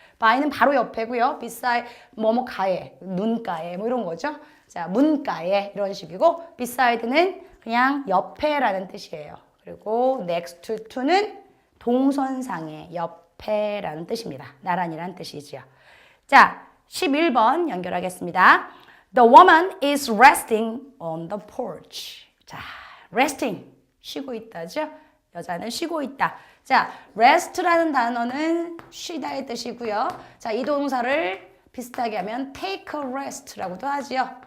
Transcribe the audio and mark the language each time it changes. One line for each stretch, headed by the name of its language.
Korean: by는 바로 옆에고요. beside 뭐뭐 가에, 눈가에 뭐 이런 거죠. 자, 문가에 이런 식이고 beside는 그냥 옆에라는 뜻이에요. 그리고 next to는 동선상의 옆에라는 뜻입니다. 나란히라는 뜻이지요. 자, 11번 연결하겠습니다.
English: The woman is resting on the porch.
Korean: 자, resting, 쉬고 있다죠. 여자는 쉬고 있다. 자, rest라는 단어는 쉬다의 뜻이고요. 자, 이 동사를 비슷하게 하면
English: take a rest
Korean: 라고도 하지요.